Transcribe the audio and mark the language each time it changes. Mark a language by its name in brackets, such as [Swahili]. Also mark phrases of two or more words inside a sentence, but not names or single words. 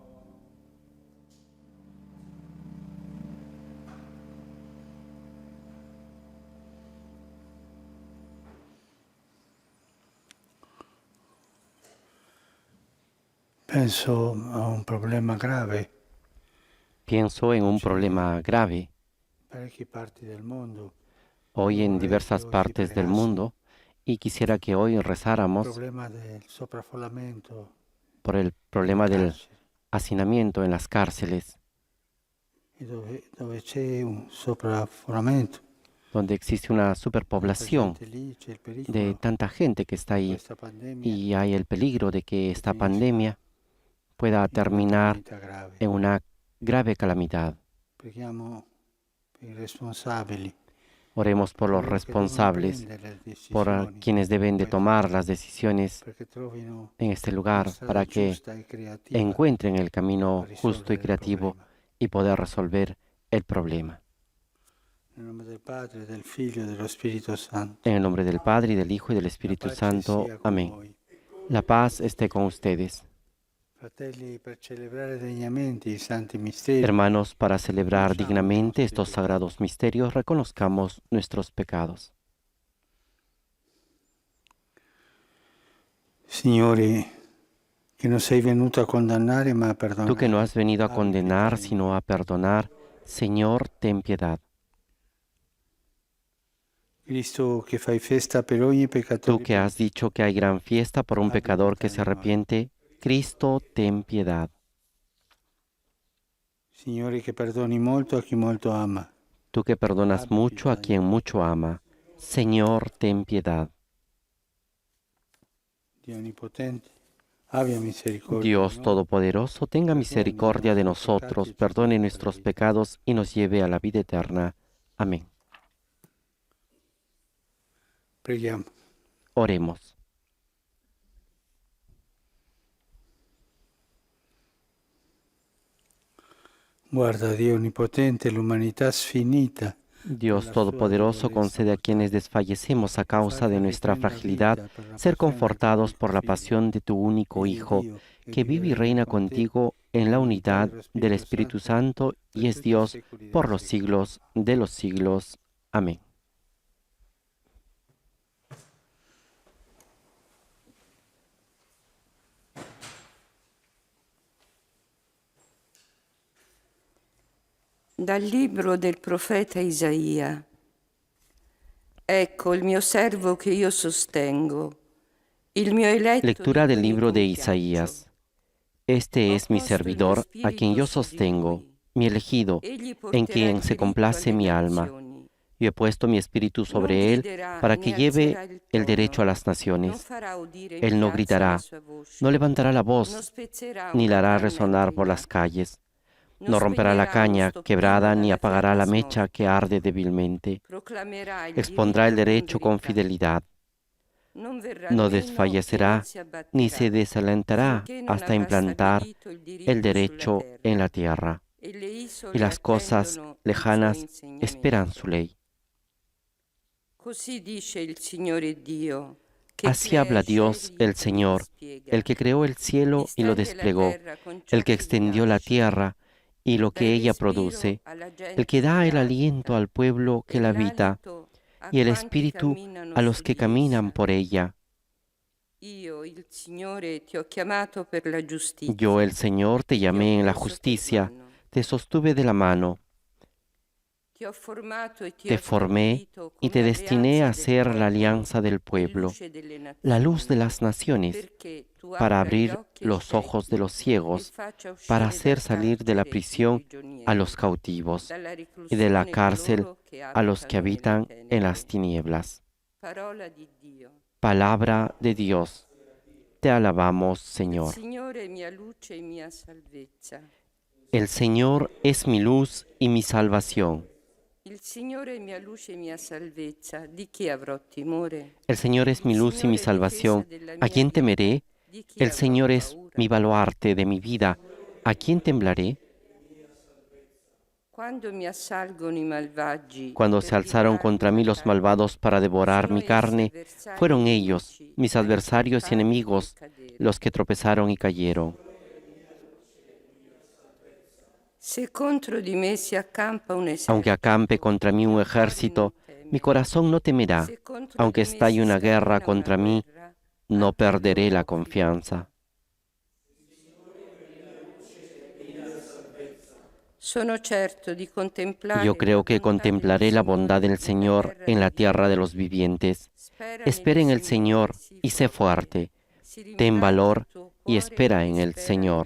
[Italian] Penso a un problema grave. [Spanish] Pienso en un [Italian] C'è problema grave parecchie parti del mondo. [Spanish] hoy [Italian] Io [Spanish] en [Italian] vorrei che [Spanish] diversas [Italian] oggi [Spanish] partes del [Italian] pregassimo [Spanish] mundo y quisiera que hoy [Italian] il [Spanish] rezáramos [Italian] problema del sovraffollamento [Spanish] por el [Italian] nelle [Spanish] problema del [Italian] carceri. [Spanish] hacinamiento en las cárceles, [Italian] E dove c'è un sovraffollamento, [Spanish] donde existe una [Italian] tanta [Spanish] superpoblación [Italian] gente lì, c'è il [Spanish] de [Italian] pericolo [Spanish] tanta gente que está [Italian] che [Spanish] ahí [Italian] questa pandemia [Spanish] y hay el peligro de que esta [Italian] finisca [Spanish] pandemia pueda [Italian] in una [Spanish] terminar [Italian] calamità grave. [Spanish] en una grave calamidad. [Italian] Preghiamo per i responsabili, [Spanish] Oremos por los [Italian] coloro che devono [Spanish] responsables, [Italian] prendere le [Spanish] por [Italian] decisioni [Spanish] quienes [Italian] in [Spanish] deben de [Italian] questo [Spanish] tomar las [Italian] caso, [Spanish] decisiones [Italian] perché trovino [Spanish] en este [Italian] una [Spanish] lugar [Italian] strada [Spanish] para que [Italian] giusta e creativa [Spanish] encuentren el [Italian] per [Spanish] camino justo y [Italian] risolvere il [Spanish] creativo [Italian] problema. [Spanish] y poder resolver el problema. [Italian] Nel nome del Padre, del Figlio e dello Spirito Santo. [Spanish] En el nombre del Padre, y del Hijo, y del [Italian] La [Spanish] Espíritu [Italian] pace [Spanish] Santo. [Italian] sia con [Spanish] Amén. [Italian] voi. [Spanish] La paz esté con ustedes. [Italian] Fratelli, per celebrare degnamente i santi misteri, [Spanish] Hermanos, para celebrar [Italian] riconosciamo i [Spanish] dignamente [Italian] nostri [Spanish] estos [Italian] peccati. [Spanish] sagrados misterios, reconozcamos nuestros pecados. [Italian] Signore, che non sei venuto a condannare ma a [Spanish] Tú que no [Italian] perdonare, [Spanish] has venido a [Italian] abbi [Spanish] condenar, [Italian] pietà di [Spanish] sino [Italian] noi. [Spanish] a perdonar, Señor, ten piedad. [Italian] Cristo, che fai festa per ogni [Spanish] Tú [Italian] peccatore [Spanish] que has [Italian] pentito, [Spanish] dicho que hay gran fiesta por un [Italian] abbi [Spanish] pecador [Italian] pietà [Spanish] que se [Italian] di noi. [Spanish] arrepiente, Cristo, ten piedad. [Italian] Signore, che perdoni molto a chi molto ama, [Spanish] Tú que perdonas [Italian] abbi [Spanish] mucho a [Italian] pietà di [Spanish] quien [Italian] noi. [Spanish] mucho ama, Señor, ten piedad. [Italian] Dio Onnipotente, abbia misericordia di [Spanish] Dios [Italian] noi, [Spanish] Todopoderoso, tenga [Italian] perdoni i [Spanish] misericordia de [Italian] nostri peccati [Spanish] nosotros, [Italian] e ci [Spanish] perdone [Italian] conduca alla [Spanish] nuestros [Italian] vita. [Spanish] pecados y nos lleve a la vida eterna. Amén. [Italian] Preghiamo. [Spanish] Oremos. [Italian] Guarda, Dio Onnipotente, l'umanità sfinita [Spanish] Dios [Italian] nella sua [Spanish] Todopoderoso, [Italian] debolezza [Spanish] concede a quienes [Italian] mortale, [Spanish] desfallecemos a causa de [Italian] farli [Spanish] nuestra [Italian] riprendere [Spanish] fragilidad [Italian] vita per la [Spanish] ser [Italian] passione del tuo [Spanish] confortados por [Italian] unico [Spanish] la [Italian] Figlio, [Spanish] pasión de tu único [Italian] egli è [Spanish] Hijo, [Italian] Dio e [Spanish] que [Italian] vive e [Spanish] vive y [Italian] regna [Spanish] reina [Italian] con te [Spanish] contigo en la [Italian] nell'unità [Spanish] unidad [Italian] dello [Spanish] del [Italian] Spirito [Spanish] Espíritu [Italian] Santo [Spanish] Santo [Italian] per [Spanish] y es [Italian] tutti i [Spanish] Dios [Italian] secoli dei [Spanish] por los [Italian] secoli. [Spanish] siglos de los siglos. Amén. [Italian] Dal libro del profeta Isaia. Ecco il mio servo che io sostengo, il mio eletto di [Spanish] Lectura del [Italian] cui mi [Spanish] libro de [Italian] compiaccio. [Spanish] Isaías. Este [Italian] Ho [Spanish] es mi [Italian] posto il mio [Spanish] servidor, a quien [Italian] spirito [Spanish] yo [Italian] su di [Spanish] sostengo, [Italian] lui. [Spanish] mi elegido, [Italian] Egli [Spanish] en [Italian] porterà [Spanish] quien [Italian] il [Spanish] se [Italian] diritto [Spanish] complace [Italian] alle [Spanish] mi alma. [Italian] nazioni. [Spanish] Yo he puesto mi espíritu [Italian] Non [Spanish] sobre él [Italian] griderà [Spanish] para que [Italian] né [Spanish] lleve [Italian] alzerà il [Spanish] el derecho a [Italian] tono, [Spanish] las [Italian] non [Spanish] naciones. [Italian] farà udire in [Spanish] Él no [Italian] piazza la [Spanish] gritará, [Italian] sua voce, [Spanish] no levantará la [Italian] non [Spanish] voz, [Italian] spezzerà [Spanish] ni [Italian] una [Spanish] la hará [Italian] canna [Spanish] resonar por las [Italian] imbrunata, [Spanish] calles. [Italian] non [Spanish] No romperá la [Italian] spegnerà lo [Spanish] caña [Italian] stoppino [Spanish] quebrada, ni [Italian] dalla [Spanish] apagará [Italian] fiamma [Spanish] la mecha que [Italian] smorta, [Spanish] arde débilmente. [Italian] proclamerà il [Spanish] Expondrá el [Italian] diritto con [Spanish] derecho con [Italian] verità. [Spanish] fidelidad. [Italian] Non verrà [Spanish] No [Italian] meno e non [Spanish] desfallecerá, [Italian] si [Spanish] ni se [Italian] abbatterà, [Spanish] desalentará [Italian] finché non [Spanish] hasta [Italian] avrà [Spanish] implantar [Italian] stabilito il [Spanish] el [Italian] diritto sulla [Spanish] derecho en [Italian] terra [Spanish] la tierra, [Italian] e le [Spanish] y [Italian] isole [Spanish] las cosas [Italian] attendono il suo [Spanish] lejanas esperan [Italian] insegnamento. [Spanish] su ley. [Italian] Così dice il Signore Dio, che [Spanish] Así [Italian] crea [Spanish] habla [Italian] i [Spanish] Dios, [Italian] cieli [Spanish] el [Italian] e li [Spanish] Señor, [Italian] dispiega, [Spanish] el que creó el cielo y lo [Italian] distende la [Spanish] desplegó, [Italian] terra con ciò [Spanish] el que [Italian] che gli [Spanish] extendió la [Italian] piace, [Spanish] tierra y lo [Italian] dà [Spanish] que [Italian] il [Spanish] ella [Italian] respiro [Spanish] produce, [Italian] alla [Spanish] el [Italian] gente [Spanish] que da [Italian] che [Spanish] el aliento [Italian] l'abita [Spanish] al pueblo que [Italian] e [Spanish] la habita [Italian] l'alito a [Spanish] y el [Italian] quanti [Spanish] espíritu [Italian] camminano [Spanish] a los [Italian] su [Spanish] que [Italian] di essa. [Spanish] caminan por ella. [Italian] Io, il Signore, ti ho chiamato per la [Spanish] Yo, [Italian] giustizia, [Spanish] el Señor, te [Italian] ti ho [Spanish] llamé en la [Italian] preso per [Spanish] justicia, [Italian] mano, [Spanish] te sostuve de la mano, [Italian] ti ho formato e ti [Spanish] te [Italian] ho [Spanish] formé [Italian] stabilito [Spanish] y te [Italian] come [Spanish] destiné [Italian] alleanza [Spanish] a [Italian] del [Spanish] ser la [Italian] popolo [Spanish] alianza del [Italian] e [Spanish] pueblo, [Italian] luce delle [Spanish] la luz de [Italian] nazioni, [Spanish] las naciones, [Italian] perché tu [Spanish] para [Italian] apra gli [Spanish] abrir [Italian] occhi ai [Spanish] los ojos de [Italian] ciechi [Spanish] los [Italian] e [Spanish] ciegos, [Italian] faccia [Spanish] para [Italian] uscire [Spanish] hacer [Italian] dal [Spanish] salir de la [Italian] carcere i [Spanish] prisión a los [Italian] prigionieri, [Spanish] cautivos [Italian] dalla [Spanish] y de la [Italian] reclusione [Spanish] cárcel [Italian] coloro che [Spanish] a los que [Italian] abitano nelle [Spanish] habitan en las [Italian] tenebre. [Spanish] tinieblas. [Italian] Parola di Dio. [Spanish] Palabra de Dios. Te alabamos, [Italian] Il [Spanish] Señor. [Italian] Signore è mia luce e mia salvezza. [Spanish] El Señor es mi luz y mi salvación. [Italian] Il Signore è mia luce e mia salvezza. Di chi avrò timore? [Spanish] El Señor es mi [Italian] Il [Spanish] luz y mi [Italian] Signore è difesa [Spanish] salvación. [Italian] della [Spanish] ¿A [Italian] mia [Spanish] quién [Italian] vita. [Spanish] temeré? [Italian] Di chi [Spanish] El [Italian] avrò [Spanish] Señor es [Italian] paura? [Spanish] mi baluarte de mi vida. ¿A quién temblaré? [Italian] Quando mi assalgono i malvagi [Spanish] Cuando [Italian] per [Spanish] se alzaron [Italian] divorarmi [Spanish] contra [Italian] la [Spanish] mí los [Italian] carne, [Spanish] malvados para devorar [Italian] sono [Spanish] mi [Italian] essi [Spanish] carne, [Italian] avversari [Spanish] fueron [Italian] e [Spanish] ellos, [Italian] nemici [Spanish] mis [Italian] a [Spanish] adversarios y [Italian] incolparmi nel [Spanish] enemigos, [Italian] cadere. [Spanish] los que tropezaron y cayeron. [Italian] Se contro di me si accampa un [Spanish] Aunque acampe [Italian] esercito, [Spanish] contra mí [Italian] il [Spanish] un [Italian] mio cuore non [Spanish] ejército, mi [Italian] teme. [Spanish] corazón no temerá. [Italian] Se contro [Spanish] Aunque [Italian] di me [Spanish] estalle [Italian] si [Spanish] una guerra [Italian] scatena una [Spanish] contra mí, [Italian] guerra, [Spanish] no [Italian] anche [Spanish] perderé [Italian] allora [Spanish] la [Italian] ho fiducia. [Spanish] confianza. [Italian] Sono certo di contemplare [Spanish] Yo creo [Italian] la [Spanish] que [Italian] bontà del [Spanish] contemplaré la bondad [Italian] Signore [Spanish] del [Italian] nella [Spanish] Señor [Italian] terra [Spanish] en la [Italian] dei [Spanish] tierra de los [Italian] viventi. [Spanish] vivientes. [Italian] Spera [Spanish] Espera [Italian] nel [Spanish] en el [Italian] Signore, [Spanish] Señor [Italian] sii [Spanish] y sé fuerte. [Italian] Si [Spanish] Ten [Italian] rimpiange il [Spanish] valor [Italian] tuo [Spanish] y [Italian] cuore [Spanish] espera en [Italian] e [Spanish] el [Italian] spera [Spanish] Señor.